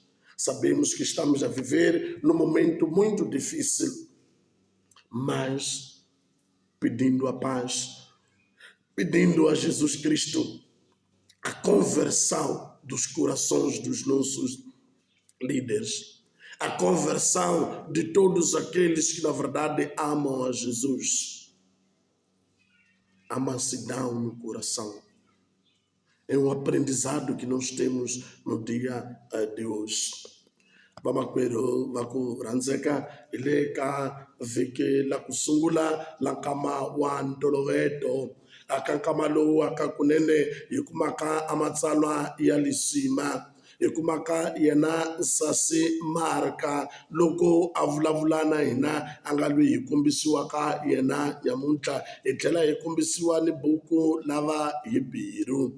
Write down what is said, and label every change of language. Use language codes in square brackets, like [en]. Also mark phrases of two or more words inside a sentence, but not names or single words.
[pt] Sabemos que estamos a viver num momento muito difícil, mas pedindo a paz, pedindo a Jesus Cristo a conversão dos corações dos nossos líderes, a conversão de todos aqueles que na verdade amam a Jesus. A mansidão no coração. É um aprendizado que nós temos no dia de hoje. [ts] Vamakwerhu va ku rhandzeka hi le ka vhiki la ku sungula la nkama wa ntolovelo. Aka nkama lowu aka kunene hi kumaka amatsalwa ya lisima, hi kumaka yena Nsasi Marka loko a vulavula na hina a nga lwi hi kombisiwaka yena nyamuntlha, hi tlhela hi kombisiwa ni buku lava Hibheru.